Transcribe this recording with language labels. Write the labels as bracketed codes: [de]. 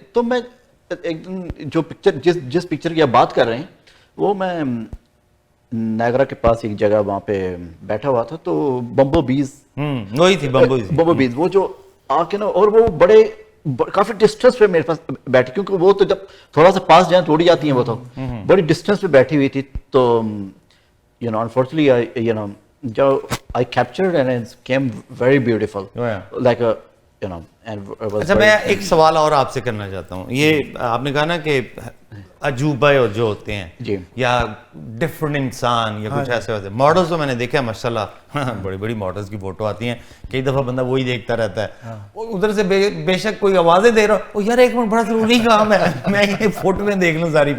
[ur] تو میں ایک دن جو پکچر جس پکچر کی آپ بات کر رہے ہیں, وہ میں نیاگرا کے پاس ایک جگہ وہاں پہ بیٹھا ہوا تھا, تو بمبو بیز, وہی تھی بمبو بیز, وہ جو آ کے نا, اور وہ کافی ڈسٹینس پہ میرے پاس بیٹھی, کیونکہ وہ تو جب تھوڑا سا پاس جائیں توڑی جاتی ہیں, وہ تو بڑی ڈسٹینس پہ بیٹھی ہوئی تھی. [en] تو unfortunately جو I captured and it came very beautiful, like [ur] اچھا میں ایک سوال اور آپ سے کرنا چاہتا ہوں. یہ آپ نے کہا نا کہ عجوبہ جو ہوتے ہیں جی, یا ڈفرنٹ انسان یا کچھ ایسے ویسے ماڈلز, تو میں نے دیکھا ہے ماشاءاللہ بڑی بڑی ماڈلز کی فوٹو آتی ہیں, کئی دفعہ بندہ وہی دیکھتا رہتا ہے, ادھر سے بے شک کوئی آوازیں دے رہا ہو, یار ایک منٹ بڑا ضروری کام ہے, میں یہ فوٹو میں دیکھ لوں ساری.